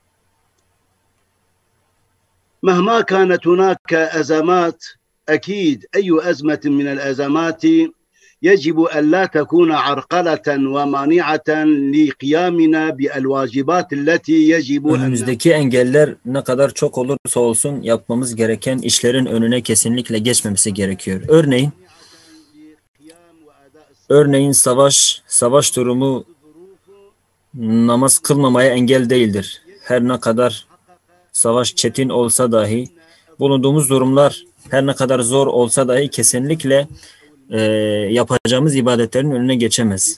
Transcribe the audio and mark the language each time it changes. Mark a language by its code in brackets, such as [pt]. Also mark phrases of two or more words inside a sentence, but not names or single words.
[ar] مهما كانت هناك أزمات، أكيد أي أزمة من الأزمات يجب أن لا تكون عرقلة ومانعة لقيامنا بالواجبات التي يجب أن [tr] Önümüzdeki engeller ne kadar çok olursa olsun yapmamız gereken işlerin önüne kesinlikle geçmemesi gerekiyor. Örneğin savaş durumu namaz kılmamaya engel değildir. Her ne kadar savaş çetin olsa dahi, bulunduğumuz durumlar her ne kadar zor olsa dahi kesinlikle yapacağımız ibadetlerin önüne geçemez.